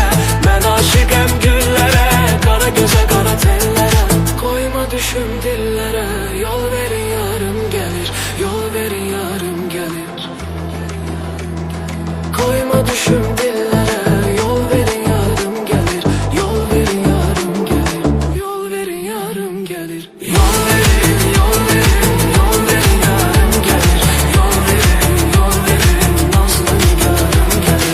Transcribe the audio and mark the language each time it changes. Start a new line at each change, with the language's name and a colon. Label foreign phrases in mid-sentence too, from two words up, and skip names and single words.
Azerbaijani: Mən aşıqəm güllərə, qara gözə, qara tellərə. Qoyma düşüm dillərə, yol verin yarım gəlir. Yol verin yarım gəlir.
Turkish: Koyma düşüm dillere, yol verin yarım gelir. Yol verin yarım gelir. Yol verin yarım gelir. Yol verin, yol verin, yol verin yarım gelir. Yol verin, nazlı yarım gelir.